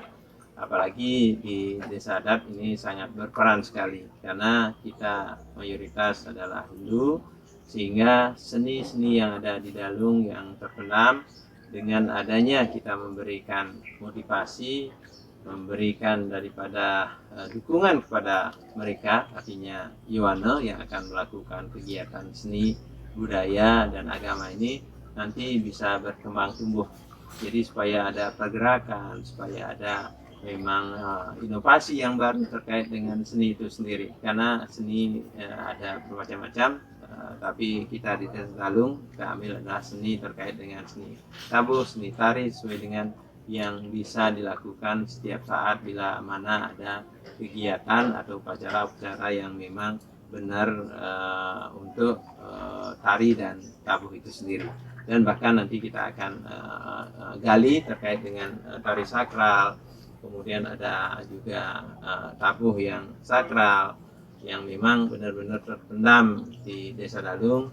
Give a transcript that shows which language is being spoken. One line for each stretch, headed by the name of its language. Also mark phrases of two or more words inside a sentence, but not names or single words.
Indonesian: Apalagi di desa adat ini sangat berperan sekali, karena kita mayoritas adalah Hindu, sehingga seni-seni yang ada di Dalung yang terpendam, dengan adanya kita memberikan motivasi memberikan daripada dukungan kepada mereka, artinya Yohane yang akan melakukan kegiatan seni, budaya, dan agama ini nanti bisa berkembang tumbuh. Jadi supaya ada pergerakan, supaya ada memang inovasi yang baru terkait dengan seni itu sendiri. Karena seni ada bermacam-macam, tapi kita di Desa Dalung kita ambil adalah seni terkait dengan seni tabuh, seni tari sesuai dengan yang bisa dilakukan setiap saat bila mana ada kegiatan atau upacara-upacara yang memang benar untuk tari dan tabuh itu sendiri. Dan bahkan nanti kita akan gali terkait dengan tari sakral, kemudian ada juga tabuh yang sakral yang memang benar-benar terpendam di Desa Dalung.